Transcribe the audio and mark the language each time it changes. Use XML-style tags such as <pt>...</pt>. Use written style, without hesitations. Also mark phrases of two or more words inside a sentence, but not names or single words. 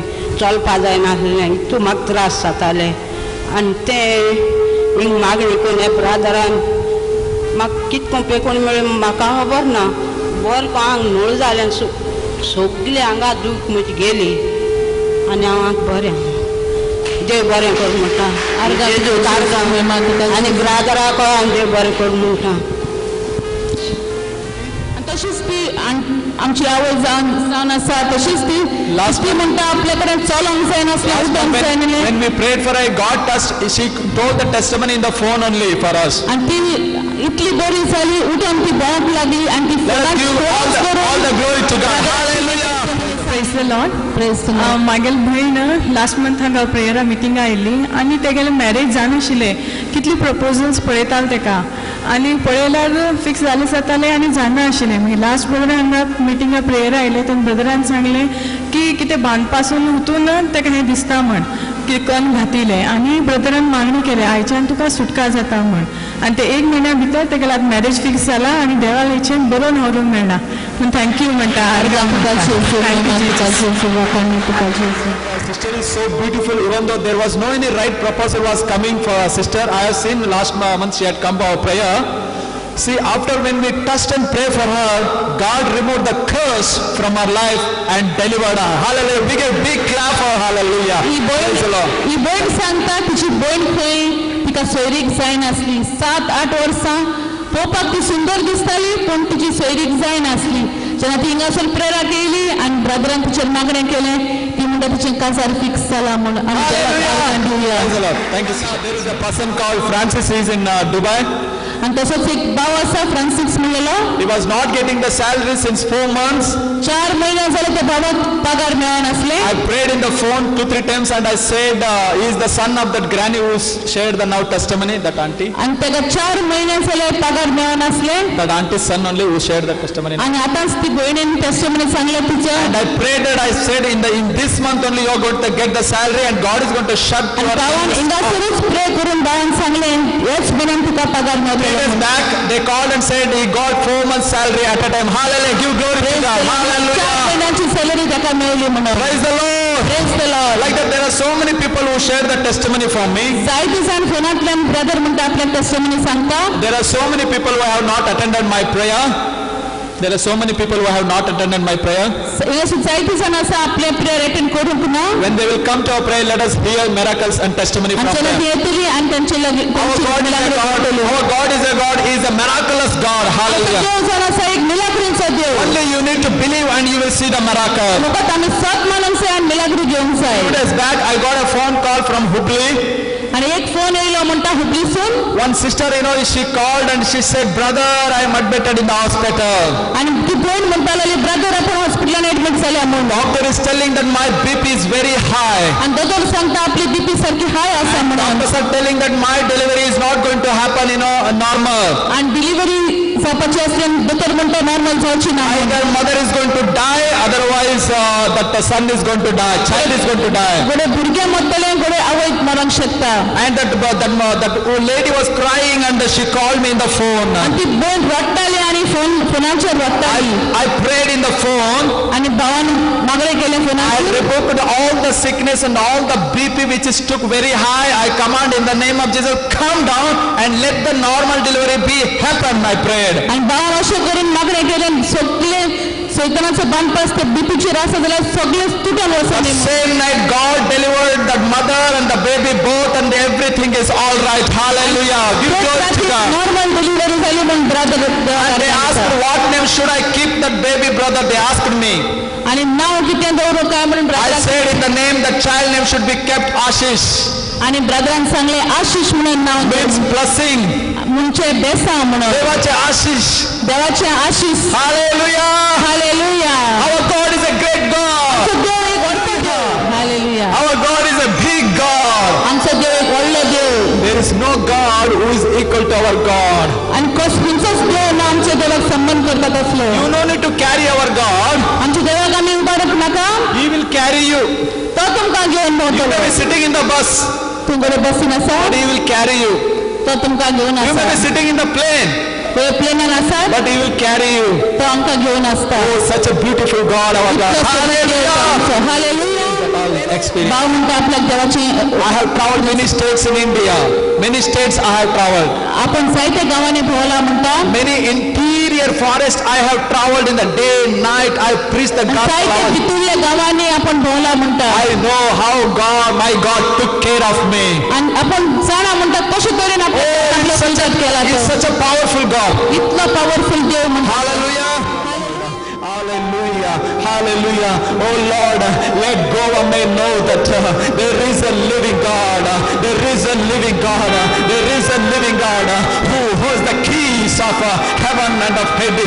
<kok>चलपा जायनासलेलें इतू म्हाका त्रास जाताले आनी तें हिंग मागणी करून हे ब्रादरान म्हाका कितको पेकून मेळ्ळें म्हाका खबर ना बरें आंग नळ जालें सगळें हांगा दूख म्हजी गेली आनी हांव बरें देव बरें कर म्हणटा आनी ब्रादराक देव बरें कर म्हणटा तशीच ती आमची आवय जावन आसा तशीच ती ती म्हणटा आपल्या कडेन चलोंक जायनासलें उठोंक जायनासलें</kok> <en>when we prayed for her God touched she told the testimony in the phone only for us</en> <kok>आनी ती इतली बरी जाली उठोन ती भोंवंक लागली आनी ती</kok> <en>all the glory to God hallelujah Praise the Lord. Praise the Lord.</en> <kok>मागेल भयण लास्ट मंथाक प्रेयरा मिटिंगा आयिल्ली आनी तेगेलें मॅरेज जानाशिल्लें कितली प्रपोजल्स पळयताले तेका आनी पळयल्यार फिक्स जालें जातालें आनी जायना आशिल्लें मागीर लास्ट ब्रदर हांगा मिटिंगा प्रेयरा आयले तेन्ना ब्रदरान सांगलें की कितें बांदपासून उठून तेका हें दिसता म्हण की कण घातिलें आनी ब्रदरान मागणी केलें आयच्यान तुका सुटका जाता म्हण आनी ते 1 म्हयन्या भितर तेगेलें आतां</kok> <en>marriage fix</en> <kok>जाला आनी देवाल हेचेन बरो न्हवरो मेळ्ळा पूण थँक्यू म्हणटा</kok> <en>Sister is so beautiful even though there was no any right proposal was coming for our sister. I have seen last month she had come for our prayer. See, after when we touched and prayed for her, God removed the curse from her life and delivered her. Hallelujah. We give big clap for her. Hallelujah. Praise the Lord.</en> <kok>ही भयण सांगता तिची भयण खंय तिका सोयरीक जायनासली 7-8 वर्सां पळोवपाक ती सुंदर दिसताली पूण तिची सोयरीक जायनासली जेन्ना ती हिंगासर प्रेयराक येयली आनी ब्रदरान तिचेर मागणें केलें ती म्हणटा तिचें काजार फिक्स जाला म्हूण</kok> <en>Praise the Lord. Thank you, sister. There is a person called Francis. He is in Dubai.</en> <kok>आनी तसोच एक भाव आसा फ्रांसीस म्हणलेलो</kok> <en>He was not getting the salary since 4 months.</en> <kok>4 म्हयने जाले त्या भावाक पगार मेळनासले</kok> <en>I prayed in the phone 2-3 times and I said he is the son of that granny who shared the now testimony, that auntie.</en> <kok>आनी तेका 4 म्हयने जाले पगार मेळनासले</kok> <en>That auntie's son only who shared that testimony.</en> <kok>आनी आतांच ती भयणीन टेस्टिमनी सांगलें तिच्या</kok> <en>And I prayed that I said in this month only you are going to get the salary and God is going to shut your</en> <kok>भावान हिंगासरूच प्रे करून भावान सांगलें हेच म्हयन्यान तुका पगार 3 मेळटलो</kok> <en>days back they called and said he got 4 months salary at a time. Hallelujah. Give glory to God. 4 Hallelujah.</en> <kok>महिन्याची सॅलरी ताका मेळ्ळी म्हणून</kok> <en>Praise the Lord. Praise the Lord Like that there are so many people who share the testimony from me.</en> <kok>जायते जाण फोनांतल्यान ब्रदर म्हणटा आपल्या टेस्टिमनी सांगता</kok> <en>There are so many people who have not attended my prayer. There are so many people who have not attended my prayer.</en> <kok>अशी जायती जाण आसा आपले</kok> <en>prayer attend</en> <kok>करूंक ना</kok> <en>When they will come to our prayer, let us hear miracles and testimony from</en> <kok>आमचे</kok> <en>them.</en> <kok>ती येतली आनी तांचे</kok> <en>Our God is a God. He is a miraculous God. Hallelujah.</en> <kok>देव जाण आसा एक मिलाग्रीचो देव</kok> <en>Only you need to believe and you will see the miracle.</en> <kok>फकत आमी सत मानूंक जाय आनी मिलाग्री घेवंक जाय</kok> <en>2 days back, I got a phone call from Hubli.</en> <kok>आनी एक फोन येयलो म्हणटा हुबलीसून</kok> <en>One sister, she called and she said, brother, I am admitted in the hospital.</en> <kok>आनी ती भयण म्हणटा लागली ब्रदर आपण हॉस्पिटलान एडमिट जाल्या म्हणून</kok> <en>Doctor is telling that my BP is very high.</en> <kok>आनी दोतोर सांगता आपली बीपी सारकी हाय आसा म्हणून</kok> <en>Doctors are telling that my delivery is not going to happen, normal.</en> <kok>आनी डिलिव्हरी जावपाची आसल्यान दोतोर म्हणटा नॉर्मल जावची ना</kok> <en>Either mother is going to die, otherwise that the son is going to die, child is going to die.</en> <kok>गोडे भुरगे मरतले गोडे आवय मरूंक शकता</kok> <en>And that old lady was crying and she called me in the phone.</en> <kok>आनी ती भयण रडटाली आनी फोनाचेर रडटाली</kok> <en>I prayed in the phone.</en> <kok>आनी भावान मागणे केले</kok> <en>I</en> <kok>फोनाचेर</kok> <en>rebuked all the sickness and all the BP which is took very high. I command in the name of Jesus, come down and let the normal delivery be happen. I prayed.</en> <kok>आनी भावान अशें करून मागणे केले सगळे सैतानाचो बांदपास ते बीपीचेर आसा जाल्यार सगळे तुटून वचोन</kok> <en>Same night God delivered the mother and the baby both and everything is all right. Hallelujah. Give glory to God. normal delivery</en> <kok>जाली म्हणून ब्रदर</kok> <en>And they asked what name should I keep that baby brother. They asked me.</en> <kok>आनी नांव कितें दवरूं काय म्हणून</kok> <en>I</en> <kok>ब्रदर</kok> <en>said in the name the child name should be kept Ashish.</en> <kok>आनी ब्रदरान सांगले आशिष म्हणून नांव</kok> <en>Means blessing.</en> <kok>म्हणजे बेसा म्हणून देवाचे आशिष. देवाचे आशिष</kok> <en>Hallelujah.</en> <kok>हालेलुया</kok> <en>Our God is a great God.</en> <kok>आमचो देव एक व्हडलो देव हालेलुया</kok> <en>Our God is a big God.</en> <kok>आमचो देव एक व्हडलो देव</kok> <en>There is no God who is equal to our God.</en> <kok>आनी खंयचोच देव ना आमच्या देवाक संबंध करता तसलो</kok> <en>You no need to carry our God.</en> <kok>आमच्या देवाक आमी उबारप नाका</kok> <en>He will carry you.</en> <kok>तो तुमकां घेवन</kok> <en>You may</en> <kok>भोंवतलो</kok> <en>be sitting in the bus.</en> <kok>तुमकडे बसीन आसा</kok> <en>but he will carry you.</en> <kok>तो तुमकां घेवन</kok> <en>You may be</en> <kok>आसा</kok> <en>sitting in the plane,</en> <kok>तो प्लेनार आसा</kok> <en>but he will carry you.</en> <kok>तो आमकां घेवन आसता</kok> <en>Oh, such a beautiful God, our God. Hallelujah.</en> <kok>हालेलुया</kok> <en>Experience.</en> <kok>भाव म्हणटा आपल्याक देवाची</kok> <en>I have traveled many states in India. Many states I have traveled.</en> <kok>आपण जायत्या गावांनी भोवला म्हणटा</kok> <en>Many interior forests I have traveled in the day, night. I preach the</en> <kok>जायत्या</kok> <en>gospel.</en> <kok>भितरल्या गावांनी आपण भोवला म्हणटा</kok> <en>I know how my God took care of me.</en> <kok>आणि आपण जाणा म्हणटा कशे तरेन आपण</kok> <en>He's</en> <kok>केला</kok> <en>such a powerful God.</en> <kok>इतलो पॉवरफुल देव म्हणटा</kok> <en>Hallelujah. Hallelujah. Hallelujah. Oh Lord, let Goa may know that there is a living God. There is a living God. There is a living God who holds the keys of heaven and of Hades.</en>